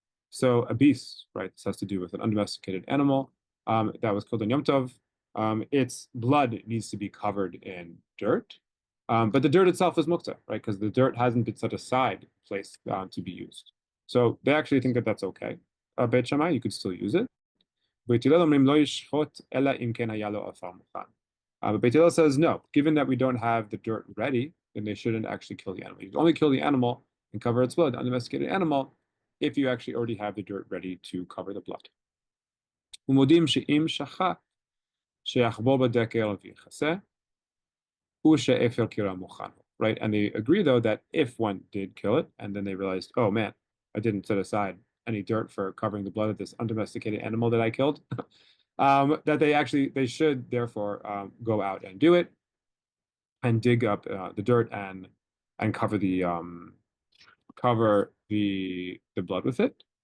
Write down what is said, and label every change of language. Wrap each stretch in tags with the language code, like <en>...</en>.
<en>So a beast, right? This has to do with an undomesticated animal that was killed on Yom Tov. Its blood needs to be covered in dirt, but the dirt itself is muktzah, right? Because the dirt hasn't been set aside, placed to be used. So they actually think that that's okay. Beit Shammai, you could still use it.</en> <he>Beit Hillel אומרים לא ישחוט אלא אם כן היה לו עפר מוכן.</he> <en>But Beit Hillel says no. Given that we don't have the dirt ready, then they shouldn't actually kill the animal. You can only kill the animal and cover its blood, undomesticated animal, if you actually already have the dirt ready to cover the blood.</en> <he>ומודים שאם שחט שיחבור בדקר ויכסה, ושאפר קירה מוכן.</he> <en>Right, and they agree though that if one did kill it and then they realized, oh man, I didn't set aside any dirt for covering the blood of this undomesticated animal that I killed, that they should therefore go out and do it and dig up the dirt and cover the blood with it.</en>